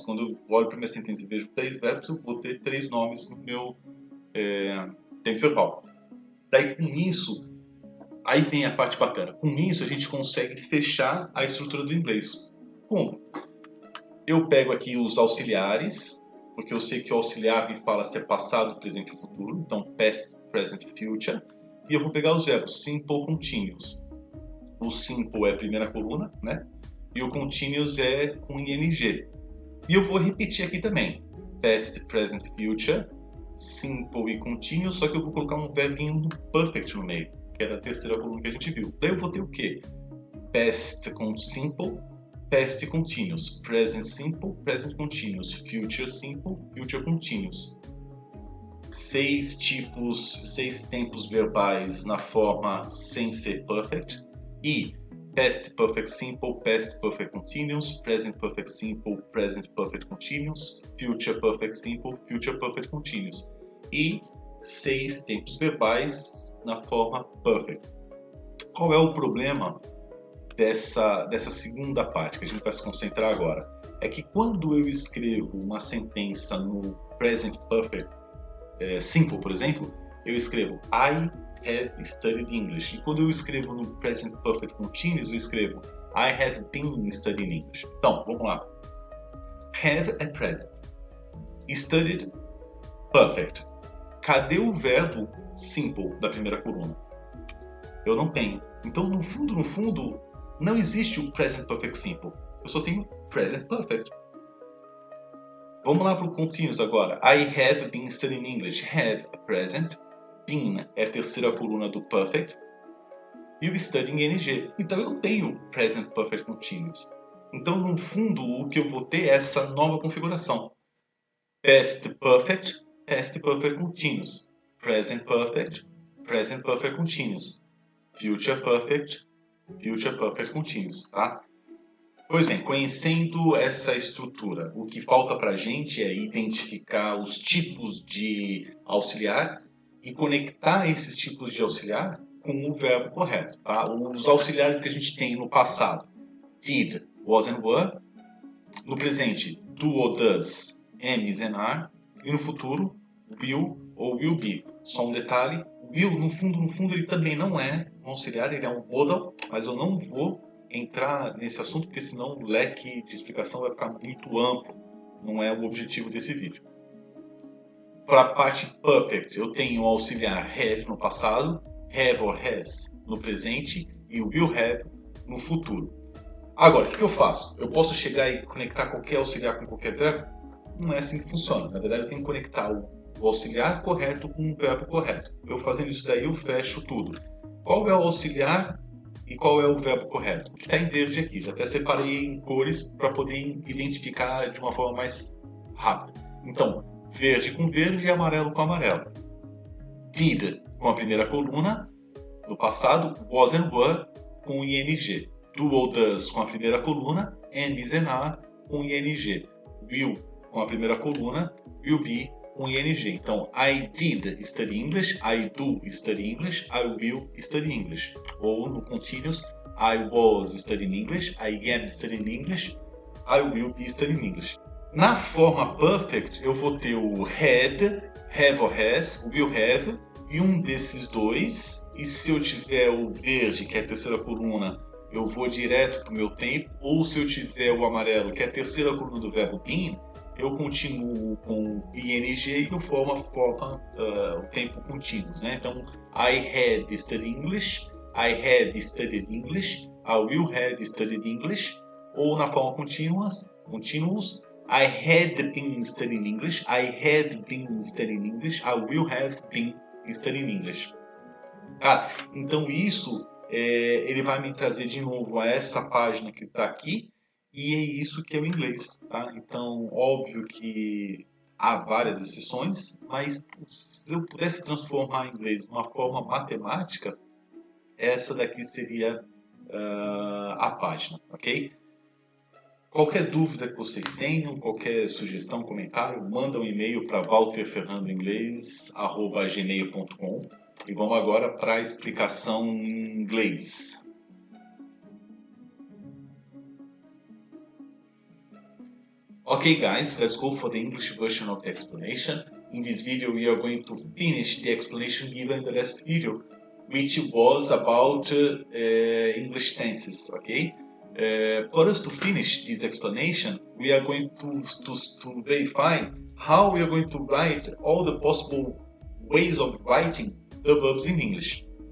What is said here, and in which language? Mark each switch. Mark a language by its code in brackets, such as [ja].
[pt] Quando eu olho para minha sentença e vejo três verbos, eu vou ter três nomes no meu tempo verbal. Daí, com isso, aí vem a parte bacana. Com isso, a gente consegue fechar a estrutura do inglês. Como? Eu pego aqui os auxiliares, porque eu sei que o auxiliar me fala se é passado, presente ou futuro. [en] Então, past, present, future. [pt] E eu vou pegar os verbos simple, continuous. O simple é a primeira coluna, né? E o continuous é com ing. E eu vou repetir aqui também. Past, present, future, simple e continuous, só que eu vou colocar um verbinho do perfect no meio, que era a terceira coluna que a gente viu. Daí eu vou ter o quê? [en] Past com simple, past continuous, present simple, present continuous, future simple, future continuous. 6 [pt] tempos verbais na forma sem ser [en] perfect e past perfect simple, past perfect continuous, present perfect simple, present perfect continuous, future perfect simple, future perfect continuous. [pt] E 6 tempos verbais na forma perfect. Qual é o problema dessa segunda parte que a gente vai se concentrar agora? É que quando eu escrevo uma sentença no present perfect simple, por exemplo, eu escrevo [en] I have studied English. [pt] E quando eu escrevo no present perfect continuous, eu escrevo [en] I have been studying English. [pt] Então, vamos lá. Have é present. Studied, perfect. Cadê o verbo simple da primeira coluna? Eu não tenho. Então, no fundo, não existe o present perfect simple. Eu só tenho present perfect. Vamos lá para o continuous agora. [en] I have been studying English. [pt] Have é present. Been é a terceira coluna do perfect. E o studying ing. Então eu não tenho present perfect continuous. Então, no fundo, o que eu vou ter é essa nova configuração. [en] Past perfect continuous. Present perfect continuous. Future perfect continuous, tá? [pt] Pois bem, conhecendo essa estrutura, o que falta para a gente é identificar os tipos de auxiliar e conectar esses tipos de auxiliar com o verbo correto. Tá? Os auxiliares que a gente tem no passado, did, was and were. No presente, do ou does, am, is and are. E no futuro, will ou will be. Só um detalhe, will, no fundo, ele também não é um auxiliar, ele é um modal, mas eu não vou entrar nesse assunto, porque senão o leque de explicação vai ficar muito amplo. Não é o objetivo desse vídeo. Para a parte perfect, eu tenho o auxiliar have no passado, have or has no presente e will have no futuro. Agora, o que eu faço? Eu posso chegar e conectar qualquer auxiliar com qualquer verbo? Não é assim que funciona. Na verdade, eu tenho que conectar o auxiliar correto com o verbo correto. Eu fazendo isso daí, eu fecho tudo. Qual é o auxiliar e qual é o verbo correto? O que está em verde aqui. Já até separei em cores para poder identificar de uma forma mais rápida. Então, verde com verde e amarelo com amarelo. Did com a primeira coluna, no passado, was and were com ing. Do ou does com a primeira coluna, am, is and are com ing. Will com a primeira coluna, will be com ing. [en] Então, I did study English, I do study English, I will study English. [pt] Ou no [en] continuous, I was studying English, I am studying English, I will be studying English. [pt] Na forma perfect, eu vou ter o had, have or has, will have, e um desses dois. E se eu tiver o verde, que é a terceira coluna, eu vou direto para o meu tempo. Ou se eu tiver o amarelo, que é a terceira coluna do verbo been, eu continuo com ing e eu formo o tempo contínuo. Né? [en] Então, I had studied English, I have studied English, I will have studied English. [pt] Ou na forma [en] continuous, I had been studying English, I have been studying English, I will have been studying English. [pt] Então isso ele vai me trazer de novo a essa página que está aqui, e é isso que é o inglês. Tá? Então, óbvio que há várias exceções, mas se eu pudesse transformar o inglês de uma forma matemática, essa daqui seria a página, ok? Qualquer dúvida que vocês tenham, qualquer sugestão, comentário, manda um e-mail para walterfernandoinglês@gmail.com e vamos agora para a explicação em inglês. [en] Okay guys, let's go for the English version of the explanation. In this video we are going to finish the explanation given in the last video, which was about English tenses, okay? For us to finish this explanation, we are going to verify how we are going to write all the possible ways of writing the verbs in English.